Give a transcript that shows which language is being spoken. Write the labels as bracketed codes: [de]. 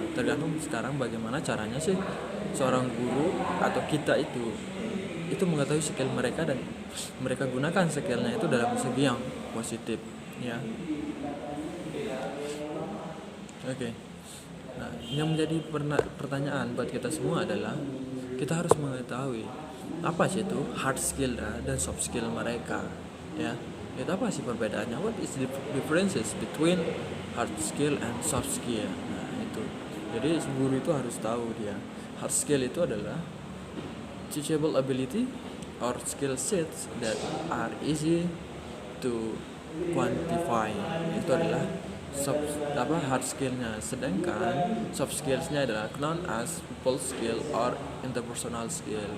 [id] tergantung sekarang bagaimana caranya sih seorang guru atau kita itu mengetahui skill mereka dan mereka gunakan skillnya itu dalam segi yang positif, ya. Oke. Nah, yang menjadi pertanyaan buat kita semua adalah kita harus mengetahui apa sih itu hard skill dan soft skill mereka, ya. Itu apa sih perbedaannya? [en] What is the differences between hard skill and soft skill? [id] Nah, itu. Jadi guru itu harus tahu dia. [en] Hard skill [id] itu adalah [en] teachable ability or skill sets that are easy to quantify. [id] Itu adalah hard skillnya, sedangkan soft skillsnya adalah [en] known as people skill or interpersonal skill.